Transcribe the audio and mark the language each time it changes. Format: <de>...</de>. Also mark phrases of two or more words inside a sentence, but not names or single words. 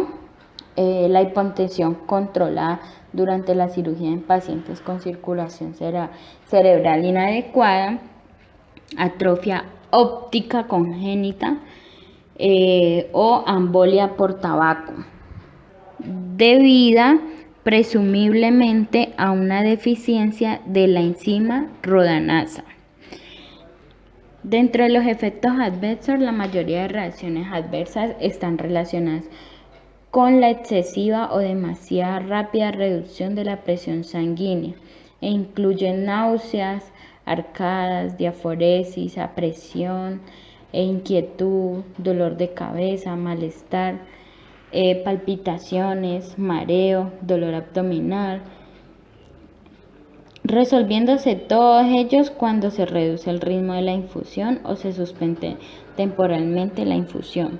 <es>La hipotensión controlada durante la cirugía en pacientes con circulación cerebral inadecuada, atrofia óptica congénita o embolia por tabaco, debida presumiblemente a una deficiencia de la enzima rodanasa. Dentro de los efectos adversos, la mayoría de reacciones adversas están relacionadas con la excesiva o demasiada rápida reducción de la presión sanguínea e incluyen náuseas, arcadas, diaforesis, apresión e inquietud, dolor de cabeza, malestar, palpitaciones, mareo, dolor abdominal, resolviéndose todos ellos cuando se reduce el ritmo de la infusión o se suspende temporalmente la infusión.</es>